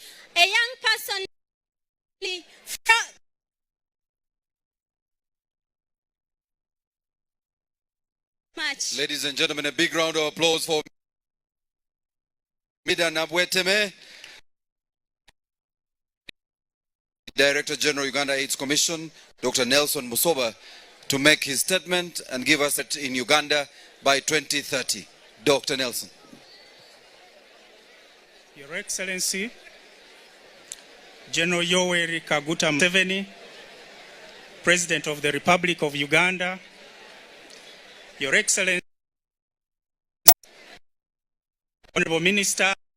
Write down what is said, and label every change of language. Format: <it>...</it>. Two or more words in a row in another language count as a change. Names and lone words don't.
<en>a young person much. Ladies and gentlemen, a big round of applause for Mida Nabweteme, Director General Uganda AIDS Commission, Dr. Nelson Musoba, to make his statement and give us it in Uganda by 2030. Dr. Nelson. Your Excellency, General Yoweri Kaguta Museveni, President of the Republic of Uganda, Your Excellency, Honorable Ministers,</en>